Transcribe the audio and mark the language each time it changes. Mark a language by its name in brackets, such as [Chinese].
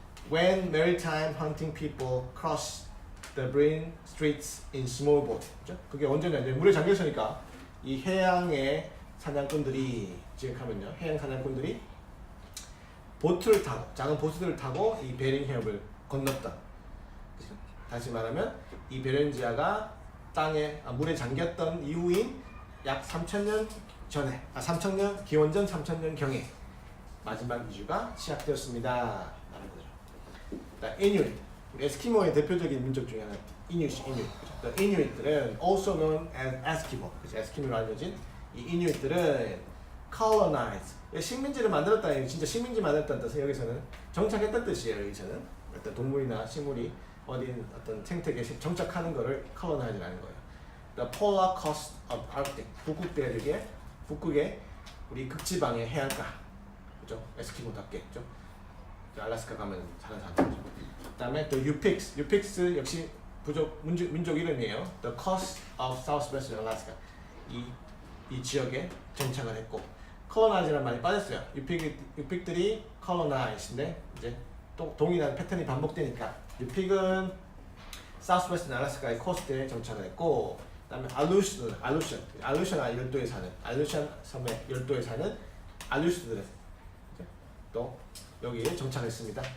[English] When maritime hunting people crossed the Bering Straits in small boat. [Korean] 그죠? 그게 언제냐? 이제 물에 잠겨 있으니까 이 해양의 사냥꾼들이 지금하면요. 해양 사냥꾼들이 보트를 타고 작은 보트를 타고 이 베링 해협을 건넜다. 그죠? 다시 말하면 이 베렌지아가 땅에 물에 잠겼던 이후인 약 3000년 전에 3000년 기원전 3000년 경에 마지막 이주가 시작되었습니다. 라는 거죠. 이누이트, 에스키모의 대표적인 민족 중에 하나 이누이트. 이누이트들은 [English] also known as Eskimo. [Korean] 에스키모로 알려진 이 이누이트들은 [English] colonize. [Korean] 식민지를 만들었다는 진짜 식민지 만들었다는 뜻은 여기서는 정착했다는 뜻이에요. 여기서는 어떤 동물이나 식물이 어디 어떤 생태계에 정착하는 거를 colonize라는 거예요. [English] The polar coast of Arctic. [Korean] 북극 대륙의 북극의 우리 극지방의 해안가, 그죠? 에스키모답게, 그죠? 알래스카 가면 사는 사람들이죠. 그다음에 the Yupik 역시 민족 이름이에요. [English] The coast of Southwestern Alaska. [Korean] 이 지역에 정착을 했고, colonize라는 말이 빠졌어요. 유픽들이 colonize인데 이제 또 동일한 패턴이 반복되니까 Yupik은 Southwestern Alaska의 코스트에 정착을 했고, 그다음에 알루션 열도에 사는 알루션 섬의 열도에 사는 알루스들은 또 여기에 정착했습니다.